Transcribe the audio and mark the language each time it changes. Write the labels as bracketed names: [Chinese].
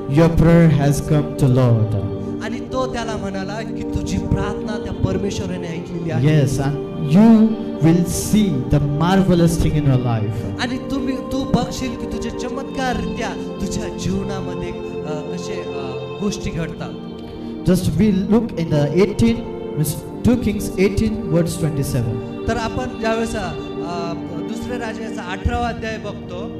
[English] your prayer has come to Lord. [Marathi] आणि तो त्याला म्हणाला की तुझी प्रार्थना त्या परमेश्वराने ऐकलेली आहे. [English] Yes, and you will see the marvelous thing in your life. [Marathi] आणि तू बघशील की तुझे चमत्काररित्या तुझ्या जीवनामध्ये कसे गोष्टी घडतात. [English] Just we look in the 2 Kings 18 verse 27. [Marathi] तर आपण ज्यावेळेस दुसऱ्या राजाचा 18वा अध्याय बघतो,